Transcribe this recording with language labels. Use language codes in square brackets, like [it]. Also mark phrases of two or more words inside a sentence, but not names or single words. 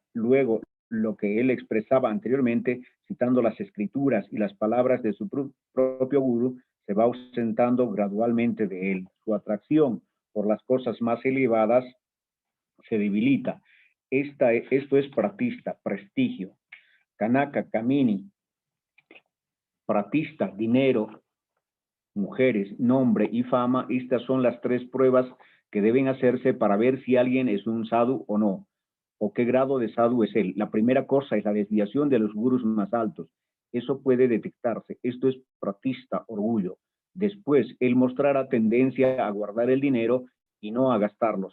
[es] Luego, lo que él expresaba anteriormente, citando las escrituras y las palabras de su propio gurú, se va ausentando gradualmente de él. Su atracción por las cosas más elevadas se debilita. Esto es pratista, prestigio. [sa] Kanaka, kamini, pratista, [es] dinero, mujeres, nombre y fama. Estas son las 3 pruebas que deben hacerse para ver si alguien es un sadhu o no, o qué grado de sadhu es él. La primera cosa es la desviación de los gurús más altos. Eso puede detectarse. Esto es pratista, orgullo. Después, él mostrará tendencia a guardar el dinero y no a gastarlo.